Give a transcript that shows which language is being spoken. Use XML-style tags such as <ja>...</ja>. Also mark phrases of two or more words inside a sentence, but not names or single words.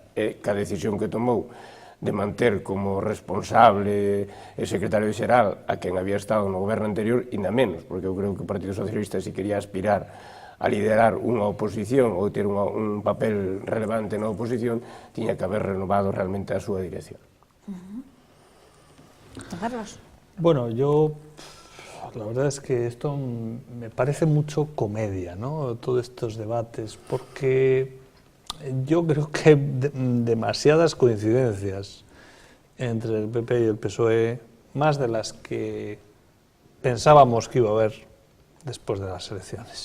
<gl>É que a decisión que tomou de manter como responsable e secretario xeral a quen había estado no goberno anterior, ainda menos, porque eu creo que o Partido Socialista, se quería aspirar a liderar unha oposición ou ter un papel relevante na oposición, tiña que haber renovado realmente a súa dirección. Carlos.</gl> <es>Bueno, la verdad es que esto me parece mucho comedia, ¿no? Todos estos debates, porque yo creo que hay demasiadas coincidencias entre el PP y el PSOE, más de las que pensábamos que iba a haber después de las elecciones.</es>